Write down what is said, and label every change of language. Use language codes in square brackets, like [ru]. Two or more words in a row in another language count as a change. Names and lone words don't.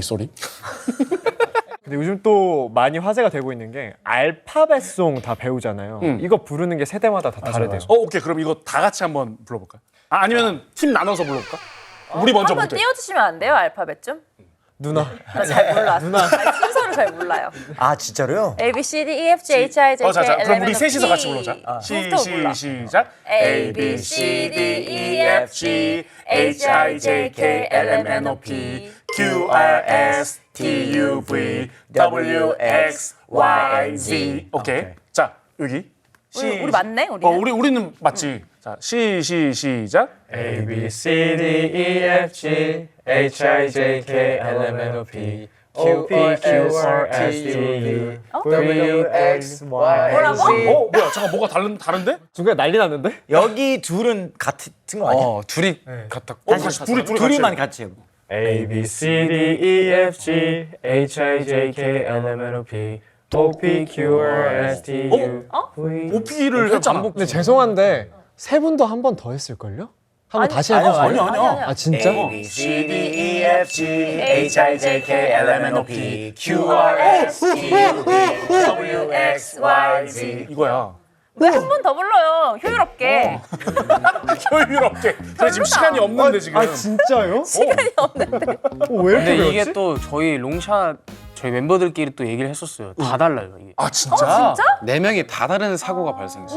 [ko] 근데 요즘 또 많이 화제가 되고 있는 게 알파벳송 다 배우잖아요. 이거 부르는 게 세대마다 다 다르대요. 오케이 그럼 이거 다 같이 한번 불러볼까? 아니면은 팀 나눠서 불러볼까? 우리 먼저 한번 볼게. 띄워주시면 안 돼요? 알파벳 좀? 누나. 나 잘 몰라. 아니, 순서를 잘 몰라요. 아 진짜로요? [en] A, B, C, D, E, F, G, H, I, J, K, [ko] 자, [en] L, [ko] 그럼 [en] M, [ko] 우리 [en] N, O, [ko] 셋이서 [en] P. [ko] 같이 불러자. 부터 몰라. 시작. [en] A, B, C, D, E, F, G, H, I, J, K, L, M, N, O, P, Q, R, S, T, U, V, W, X, Y, Z. [ko] 오케이. 자 여기. 우리 맞네? 우리는? 우리는 맞지. 자 시작. [en] A, B, C, D, E, F, G, H, I, J, K, L, M, N, O, P, Q, Q, R, S, T, U, W, X, Y, [ko] 뭐라고? [en] Z. [ko] 뭐야 잠깐 뭐가 다른데? 중간에 난리 났는데? 여기 둘은 같은 거 아니야? 둘이 같았고 다시 둘이 둘이만 같이 해요. [en] A B C D E F G H I J K L M N O P O P Q R S T U V. [ko] 오피를 했잖아. 근데 죄송한데 세 분도 한 번 더 했을걸요? 한번 다시 해보세요. 아니야. 아 진짜? [en] C D E F G H I J K L M N O P Q R S T U V W X Y Z. [ko] 이거야. 왜 한 번 더 불러요? 효율없게. 효율없게. 그래 지금 시간이 없는데 지금. 아 진짜요? 시간이 없는데. 왜 이렇게 근데 배웠지? 이게 또 저희 롱샷 저희 멤버들끼리 또 얘기를 했었어요. 다 달라요 이게. 아 진짜? 네 명이 다 다른 사고가 발생했어요.